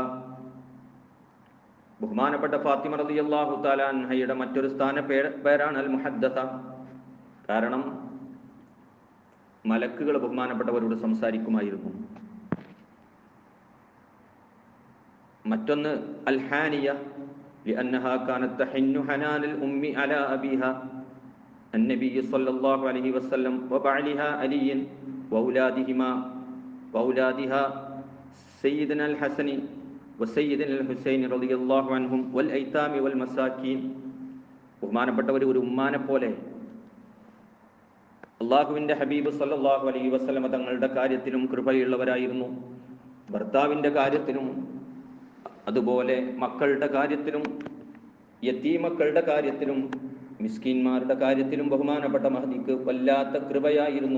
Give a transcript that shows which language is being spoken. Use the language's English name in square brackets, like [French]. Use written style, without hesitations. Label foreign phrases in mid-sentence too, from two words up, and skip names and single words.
[Malayalam] ബഹുമാനപ്പെട്ട ഫാത്തിമ [Arabic] رضي الله تعالى عنها [Malayalam] മറ്റൊരു പേരാണ് [Arabic] المحدثة. [Malayalam] കാരണം മലക്കുകൾ ബഹുമാനപ്പെട്ടവരോട് സംസാരിക്കുമായിരുന്നു. [Arabic] മറ്റൊന്ന് الحانية، لأنها كانت تحن حنان الأم على أبيها النبي صلى الله عليه وسلم وبعلها علي وأولادها سيدنا الحسن وسيدنا الحسين رضي الله عنهم والأيتام والمساكين. [Malayalam] ബഹുമാനപ്പെട്ടവർ ഒരു ഉമ്മാനെ പോലെ അള്ളാഹുവിൻ്റെ ഹബീബ് [Arabic] صلى الله عليه وسلم [Malayalam] തങ്ങളുടെ കാര്യത്തിലും കൃപയുള്ളവരായിരുന്നു. ഭർത്താവിൻ്റെ കാര്യത്തിലും അതുപോലെ മക്കളുടെ കാര്യത്തിലും യതീമക്കളുടെ കാര്യത്തിലും മിസ്കീന്മാരുടെ കാര്യത്തിലും ബഹുമാനപ്പെട്ട മഹദിക്ക് വല്ലാത്ത കൃപയായിരുന്നു.